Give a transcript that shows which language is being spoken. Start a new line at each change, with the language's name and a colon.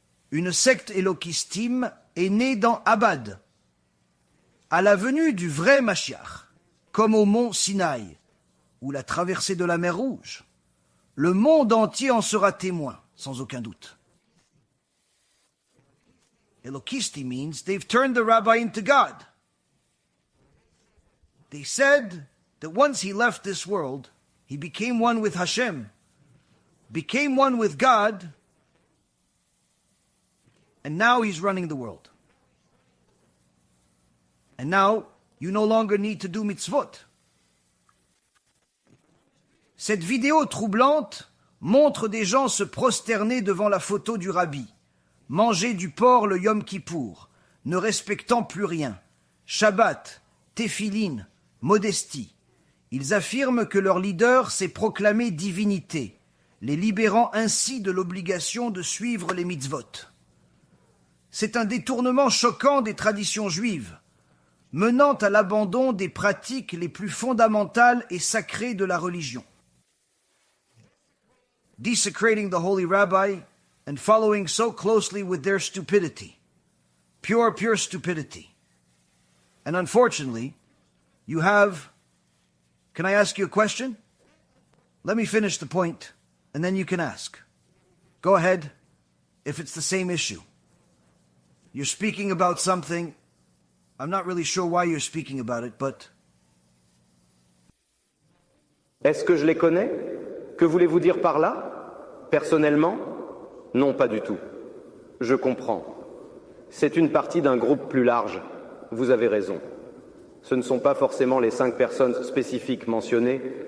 French: Une secte élokistime est née dans Abad. À la venue du vrai Mashiach, comme au mont Sinaï, ou la traversée de la mer Rouge, le monde entier en sera témoin, sans aucun doute.
English: Elokisti means they've turned the rabbi into God. They said that once he left this world, he became one with Hashem. became one with God, and now he's running the world. And now you no longer need to do mitzvot.
French: Cette vidéo troublante montre des gens se prosterner devant la photo du rabbi, manger du porc le Yom Kippour, ne respectant plus rien, Shabbat, Téphilin, modestie. Ils affirment que leur leader s'est proclamé divinité, les libérant ainsi de l'obligation de suivre les mitzvot. C'est un détournement choquant des traditions juives, menant à l'abandon des pratiques les plus fondamentales et sacrées de la religion.
English: Desecrating the holy rabbi and following so closely with their stupidity. Pure stupidity. And unfortunately, you have... Can I ask you a question? Let me finish the point, and then you can ask. Go ahead, if it's the same issue. You're speaking about something... I'm not really sure why you're speaking about it, but...
French: Est-ce que je les connais? Que voulez-vous dire par là? Personnellement? Non, pas du tout. Je comprends. C'est une partie d'un groupe plus large. Vous avez raison. Ce ne sont pas forcément les 5 personnes spécifiques mentionnées.